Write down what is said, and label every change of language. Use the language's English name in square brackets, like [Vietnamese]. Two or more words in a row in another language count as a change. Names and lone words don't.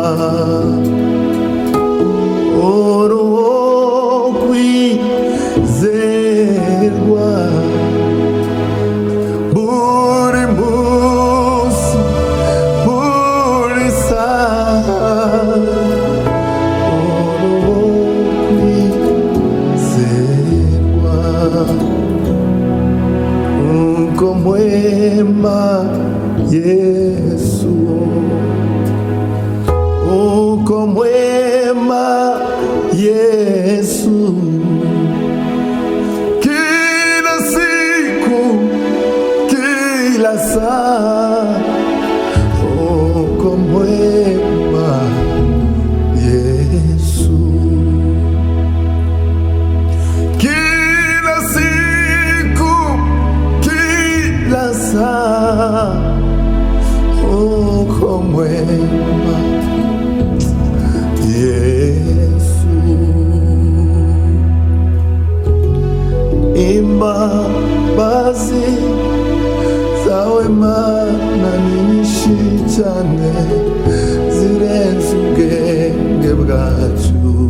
[Kinyarwanda] uruwo kwizerwa, buri munsi buri saha uruwo kwizerwa. [Swahili] Uko mwema Yesu, uko mwema Yesu, kila siku kila saa, uko mwema Yesu, kila siku kila saa, uko mwema Yesu. [Kinyarwanda] Imbabazi zawe Mana ni nyinshi cyane, zirenze ubwenge bwacu.